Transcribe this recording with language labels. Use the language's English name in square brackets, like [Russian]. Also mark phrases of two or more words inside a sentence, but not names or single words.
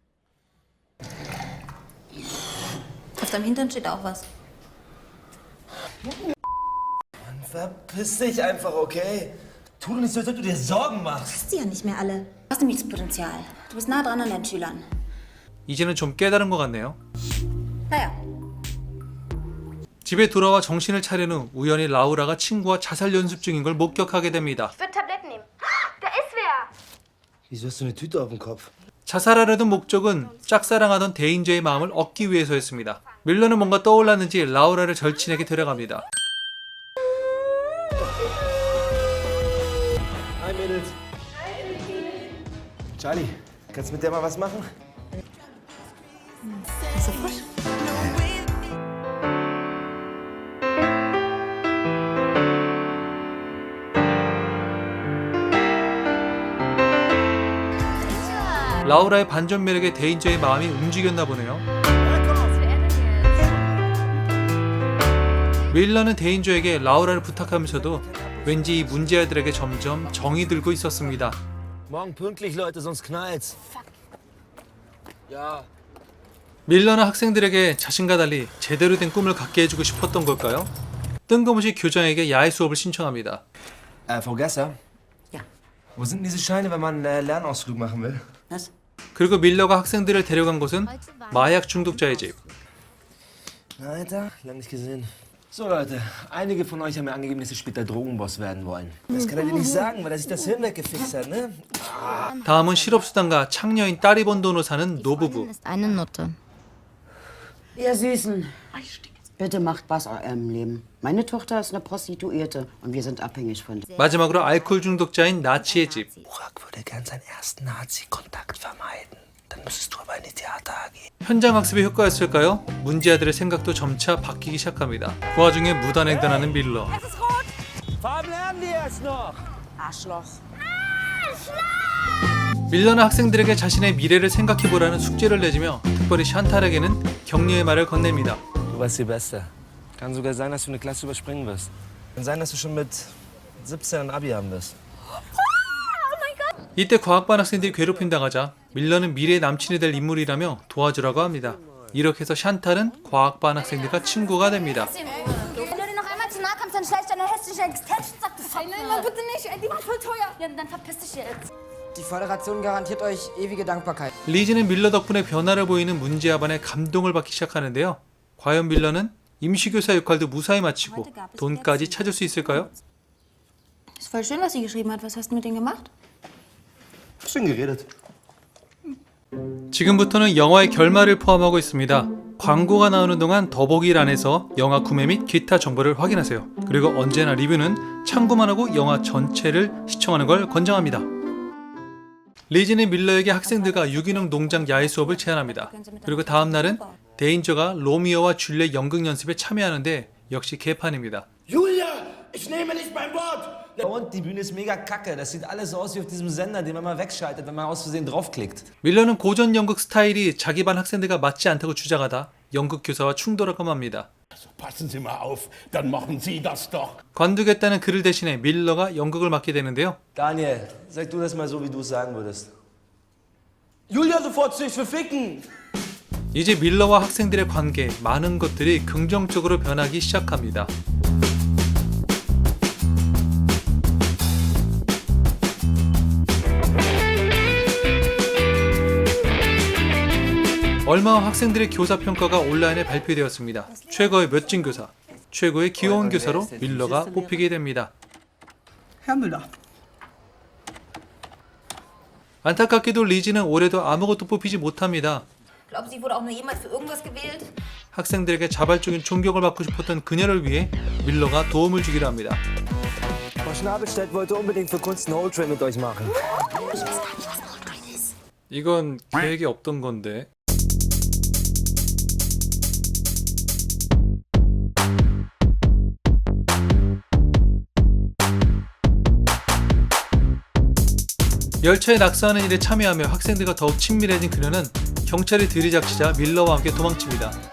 [German] Auf deinem Hintern steht auch was. Verpiss dich einfach, okay? Tu doch nicht so, als ob du dir Sorgen machst. Hast du ja nicht mehr alle. hast nämlich das Potenzial. Du bist nah dran an deinen Schülern. [Korean] 이제는 좀 깨달은 것 같네요. [German] Naja, [Korean] 집에 돌아와 정신을 차린 후 우연히 라우라가 친구와 자살 연습 중인 걸 목격하게 됩니다. [German] Ich würde Tabletten nehmen. Da ist wer. Wieso hast du eine Tüte auf dem Kopf? [Korean] 자살하려던 목적은 짝사랑하던 대인저의 마음을 얻기 위해서였습니다. 밀러는 뭔가 떠올랐는지 라우라를 절친에게 데려갑니다. [German] Hi Mädels. Charlie, kannst du mit der mal was machen? [Korean] 라우라의 반전 매력에 대인저의 마음이 움직였나 보네요. 밀러는 대인저에게 라우라를 부탁하면서도 왠지 이 문제아들에게 점점 정이 들고 있었습니다. [German] Morgen pünktlich, Leute, sonst knallt's. Ja. [Korean] 밀러는 학생들에게 자신과 달리 제대로 된 꿈을 갖게 해주고 싶었던 걸까요? 뜬금없이 교장에게 야외 수업을 신청합니다. [German] Frau Gasser? Ja. Wo sind denn diese Scheine, wenn man einen Lernausflug machen will? Was? [Korean] 그리고 밀러가 학생들을 데려간 곳은 마약 중독자의 집. [German] Na, Alter, lang nicht gesehen. So, Leute, einige von euch haben mir angegeben, dass sie später Drogenboss werden wollen. Das kann er dir nicht sagen, weil er sich das Hirn weggefixt hat, ne? [Korean] 다음은 실업수단과 창녀인 딸이 번 돈으로 사는 노부부. [German] Ist eine Nutte. Ihr Süßen, bitte macht was aus eurem Leben. Meine Tochter ist eine Prostituierte und wir sind abhängig von der. [Korean] 마지막으로 알코올 중독자인 나치의 집. [German] Burak würde gern seinen ersten Nazi-Kontakt vermeiden. Dann müsstest du aber in die Theater AG. [Korean] 현장 학습의 효과였을까요? 문제아들의 생각도 점차 바뀌기 시작합니다. 그 와중에 무단횡단하는 밀러. [German] Farben lernen die jetzt noch. Arschloch. [Korean] 밀러는 학생들에게 자신의 미래를 생각해보라는 숙제를 내주며 특별히 샨탈에게는 격려의 말을 건넵니다. [German] Du warst die Beste. Kann sogar sein, dass du eine Klasse überspringen wirst. Kann sein, dass du schon mit 17 ein Abi haben wirst. [Korean] 이때 과학반 학생들이 괴롭힘 당하자 밀러는 미래의 남친이 될 인물이라며 도와주라고 합니다. 이렇게 해서 샨탈은 과학반 학생들과 친구가 됩니다. [German] Wenn du dir noch einmal zu nahe kommst, dann schlecht deine hässliche Existenz. Sag das Nein, bitte nicht. Die waren voll teuer. Ja, dann verpiss dich jetzt. Die Föderation garantiert euch ewige Dankbarkeit. [Korean] 리즈는 밀러 덕분에 변화를 보이는 문제아반에 감동을 받기 시작하는데요. 과연 밀러는 임시교사 역할도 무사히 마치고 돈까지 찾을 수 있을까요? [German] ist voll schön, was sie geschrieben hat. Was hast du mit denen gemacht? Schön geredet. [Korean] 지금부터는 영화의 결말을 포함하고 있습니다. 광고가 나오는 동안 더보기란에서 영화 구매 및 기타 정보를 확인하세요. 그리고 언제나 리뷰는 참고만 하고 영화 전체를 시청하는 걸 권장합니다. 리즈는 밀러에게 학생들과 유기농 농장 야외 수업을 제안합니다. 그리고 다음 날은 데인저가 로미오와 줄리엣 연극 연습에 참여하는데 역시 개판입니다. [German] Julia, ich nehme nicht mein Wort. Und die Bühne ist mega kacke. Das sieht alles so aus wie auf diesem Sender, den man mal wegschaltet, wenn man aus Versehen draufklickt. [Korean] 밀러는 고전 연극 스타일이 자기 반 학생들과 맞지 않다고 주장하다 연극 교사와 충돌하고 맙니다. [German] Passen Sie mal auf, dann machen Sie das doch. [Korean] 관두겠다는 그를 대신해 밀러가 연극을 맡게 되는데요. [German] Daniel, sag du das mal so, wie du es sagen würdest. Julia, sofort sich verficken. [Korean] 이제 밀러와 학생들의 관계, 많은 것들이 긍정적으로 변하기 시작합니다. 얼마 후 학생들의 교사 평가가 온라인에 발표되었습니다. 최고의 멋진 교사, 최고의 귀여운 교사로 밀러가 뽑히게 됩니다. [German] Herr Müller. [Korean] 안타깝게도 리즈는 올해도 아무것도 뽑히지 못합니다. [German] Glaubst du, sie wurde auch nur jemals für irgendwas gewählt? [Korean] 학생들에게 자발적인 존경을 받고 싶었던 그녀를 위해 밀러가 도움을 주기로 합니다. [German] Frau Schnabelstedt wollte unbedingt für Kunst einen [English] Old Trail [German] mit euch machen. [Korean] 이건 계획이 없던 건데. 열차에 낙서하는 일에 참여하며 학생들과 더욱 친밀해진 그녀는 경찰이 들이닥치자 밀러와 함께 도망칩니다.